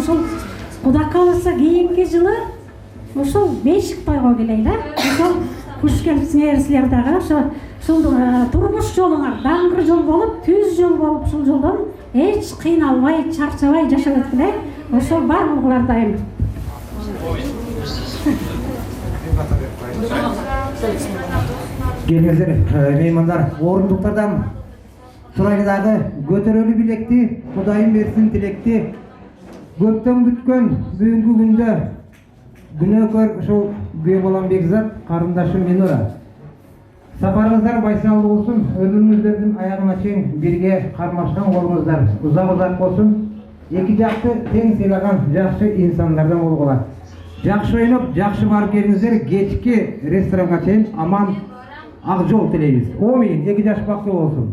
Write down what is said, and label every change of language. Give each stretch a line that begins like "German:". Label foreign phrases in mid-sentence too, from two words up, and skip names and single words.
Kyrgyz: Ошол Кудай кааласа кийинки жылы ошол бешик тойго келели. Ошол куш келипсиңер силер дагы. Ушул турмуш жолуңар даңгыр жол болуп, түз жол болуп, ушул жолдон эч кыйналбай, чарчабай жашап өткүлө. Ошол бар болгулар дайым.
Kazakh: Келіңіздер, меймандар, орындықтардан сұрайлы дағы көтерөлі білекті, Құдайым берсін тілекті.
Kyrgyz: Көптен күткен бүгінгі күнді күнөкөр ошол күйе болан Бекзат, карындашым Минура. Сапарыңыздар байсалды болсын, өмүрүңүздөрдүн аягына чейин бирге кармашкан колуңуздар узак болсын. Эки жакты тең сыйлаган жакшы инсандардан болгула. Жакшы ойноп, жакшы барып келиңиздер. Кечки ресторанга чейин аман ак жол тилейбиз. Омин, эки жаш бактылуу болсун.